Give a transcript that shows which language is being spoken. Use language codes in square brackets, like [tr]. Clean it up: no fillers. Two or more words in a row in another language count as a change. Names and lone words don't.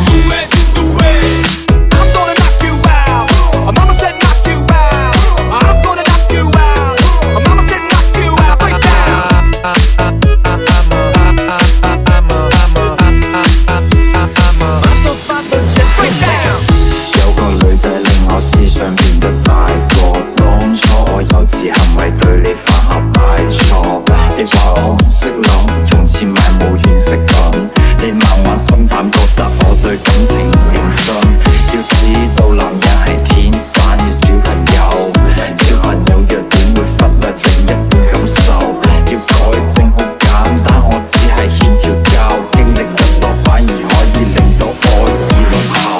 [es] Sube, sube. [en] I'm gonna knock you out. Mama said knock you out. I'm gonna knock you out. Mama said knock you out. Break down. Break down. [yue] 有個女仔令我思想變得大個，當初我幼稚行為對你犯下大錯，你話我唔識諗，用錢買冇原識品，你慢慢心淡覺得我對感情唔認真，要知道男人係天生要小朋友，小朋友弱點會忽略另一半感受，要改正好簡單，我只係欠條教，經歷得多反而可以令到愛意濃厚。